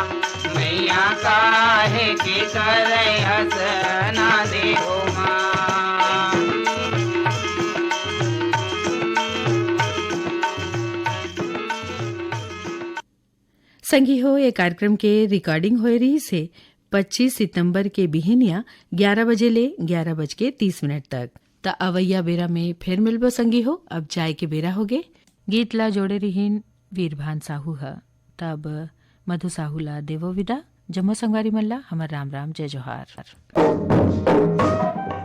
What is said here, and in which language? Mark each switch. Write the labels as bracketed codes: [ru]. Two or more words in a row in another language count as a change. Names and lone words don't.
[hne] मैया काहे के करे हसना देहो माँ। संगी हो ये कार्यक्रम के रिकॉर्डिंग हो रही से 25 सितंबर के बिहनिया 11 बजे ले 11:30 तक। त अवैया बेरा में फिर मिलबो संगी हो। अब जाए के बेरा होगे। गीत ला जोड़े रहीन वीरभान साहू ह। तब मधु साहू ला देवो विदा। जम्मो संगवारी मल्ला हमर राम राम जय जोहार।